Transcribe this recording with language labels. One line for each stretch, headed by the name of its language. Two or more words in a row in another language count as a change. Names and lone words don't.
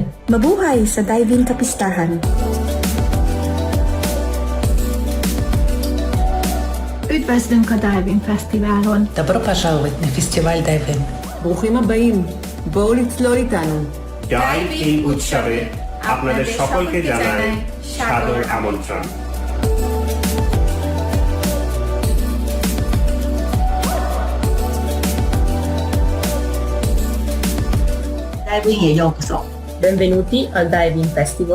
Filipino: Mabuhay sa diving kapistahan.
Hungarian: Üdvözlünk a Diving Fesztiválon!
Russian: Добро пожаловать на фестиваль Dive In.
Hebrew: ברוכים הבאים. בואו לצלול איתנו.
Bangla: ডাইভ ইন উৎসবে আপনাদের সকলকে জানাই সাদর আমন্ত্রণ।
Japanese: ダイビングへようこそ.
Italian: Benvenuti al Diving Festival.